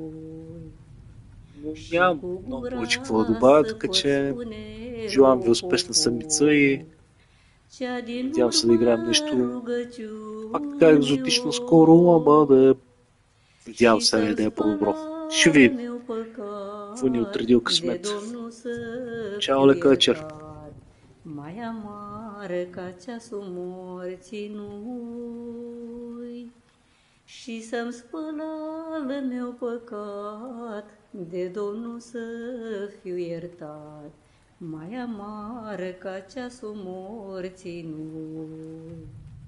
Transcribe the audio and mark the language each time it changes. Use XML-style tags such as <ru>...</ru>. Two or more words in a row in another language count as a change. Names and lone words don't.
<bg>Нямам много повече какво да добавя, така че желавам ви успешна седмица и Надявам се да играем нещо пак така екзотично скоро, ама да е... Надявам се да е по-добро. Ще видим. Какво ни отредил късмет. Чао, лека вечер.</bg> <ro>Mai amară ca ceasul morții nu-i, și să-mi spăl al meu păcat, de Domnul să fiu iertat. Mai amară ca ceasul morții nu-i.</ro>